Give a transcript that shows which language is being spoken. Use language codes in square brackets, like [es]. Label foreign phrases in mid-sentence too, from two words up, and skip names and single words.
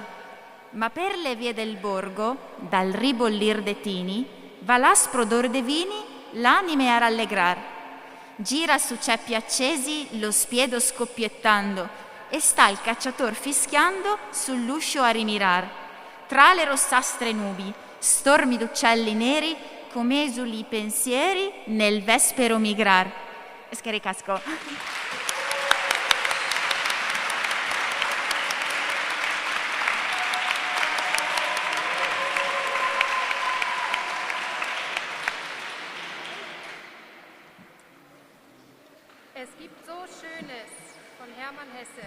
[it] Ma per le vie del borgo, dal ribollir dei tini, va l'aspro odor dei vini l'anime a rallegrar. Gira su ceppi accesi lo spiedo scoppiettando e sta il cacciator fischiando sull'uscio a rimirar. Tra le rossastre nubi, stormi d'uccelli neri, come esuli pensieri nel vespero migrar. [eu] Eskerrik asko. [de] Es gibt so Schönes von Hermann Hesse.